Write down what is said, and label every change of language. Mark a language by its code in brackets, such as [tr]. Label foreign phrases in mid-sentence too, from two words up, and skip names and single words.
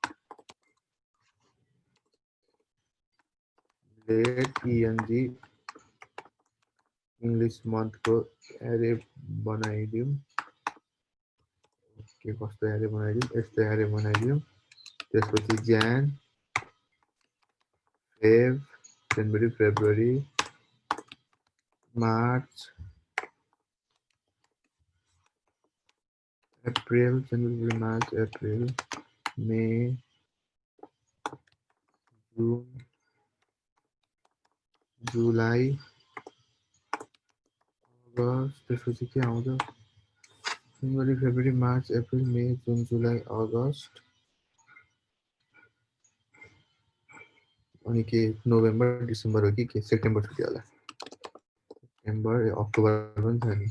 [ne] लेट eng इंग्लिश मन्थको एरे बनाइदिउँ के कस्तो एरे बनाइदिउँ, यस्तो एरे बनाइदिउँ। [en] त्यसपछि Jan, Feb, January, February, March, April, January, March, April, May, June, July, August, [ne] त्यसपछि के आउँछ? [en] January, February, March, April, May, June, July, August, [ne] अनि के [en] November, December [ne] हो कि के सेप्टेम्बर छुट्यो होला। [en] September, October [ne] पनि छ नि।